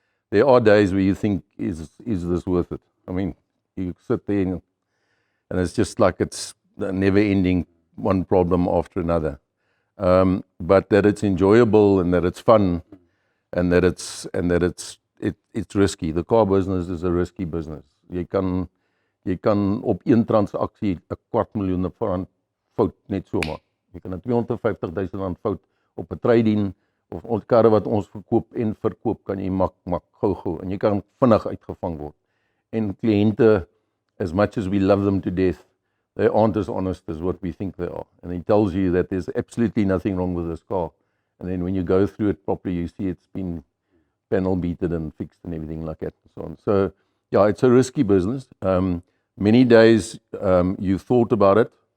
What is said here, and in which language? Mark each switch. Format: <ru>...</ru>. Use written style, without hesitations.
<en>There are days where you think, is this worth it? I mean, you sit there and it's just like it's a never-ending one problem after another. But that it's enjoyable and that it's fun and that it's risky. The car business is a risky business.</en> <af>Jy kan op een transaksie 'n R250,000 fout net so maak. Jy kan 'n R250,000 fout op 'n trade-in of ons karre wat ons verkoop en verkoop kan jy mak gou en jy kan vinnig uitgevang word. En kliënte,</af> <en>as much as we love them to death, they aren't as honest as what we think they are. And he tells you that there's absolutely nothing wrong with this car. And then when you go through it properly, you see it's been panel beaten and fixed and everything like that and so on. So, yeah, it's a risky business. Many days you've thought about it.</en>